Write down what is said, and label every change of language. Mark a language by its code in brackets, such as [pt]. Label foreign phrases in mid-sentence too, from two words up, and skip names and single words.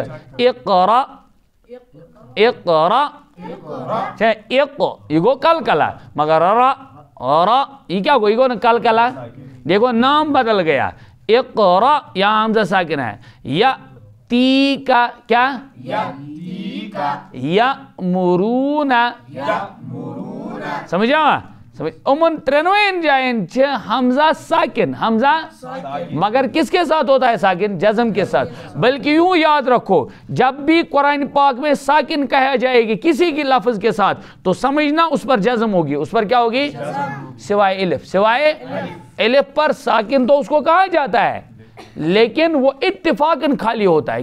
[ur] اقرا اقرا ایک یہ گو کل کلا، مگر را یہ کیا گو؟ یہ گو نا کل کلا. دیکھو نام بدل گیا. اقرا یہاں حمزہ ساکن ہے. یا تی کا کیا؟ یا مرونا. [ks] سمجھا؟ امن ترنوین جائن چھ حمزہ ساکن. [ur] حمزہ مگر کس کے ساتھ ہوتا ہے ساکن؟ جزم کے ساتھ. بلکہ یوں یاد رکھو جب بھی قرآن پاک میں ساکن کہا جائے گی کسی کی لفظ کے ساتھ تو سمجھنا اس پر جزم ہوگی. اس پر کیا ہوگی؟ سوائے الف. سوائے الف پر ساکن تو اس کو کہا جاتا ہے لیکن وہ اتفاقاً خالی ہوتا ہے.